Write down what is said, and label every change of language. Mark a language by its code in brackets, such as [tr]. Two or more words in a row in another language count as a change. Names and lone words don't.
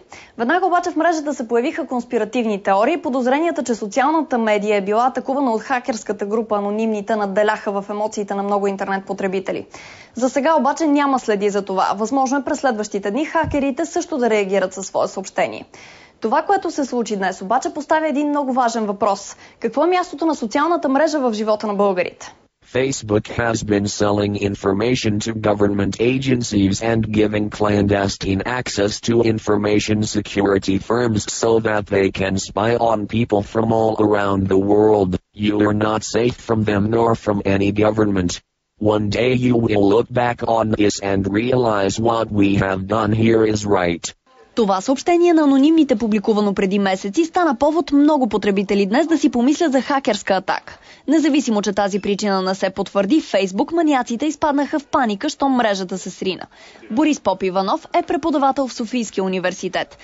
[bg] Веднага обаче в мрежата се появиха конспиративни теории. Подозренията, че социалната медия е била атакувана от хакерската група анонимните, надделяха в емоциите на много интернет потребители. За сега обаче няма следи за това. Възможно е през следващите дни хакерите също да реагират със свое съобщение. Това, което се случи днес, обаче поставя един много важен въпрос. Какво е мястото на социалната мрежа в живота на българите? [en] Facebook has been selling information to government agencies and giving clandestine access to information security firms so that they can spy on people from all around the world. You are not safe from them nor from any government. One day you will look back on this and realize what we have done here is right. [bg] Това съобщение на анонимните, публикувано преди месеци, стана повод много потребители днес да си помислят за хакерска атака. Независимо, че тази причина не се потвърди, Фейсбук маняците изпаднаха в паника, щом мрежата се срина. Борис Попиванов е преподавател в Софийския университет.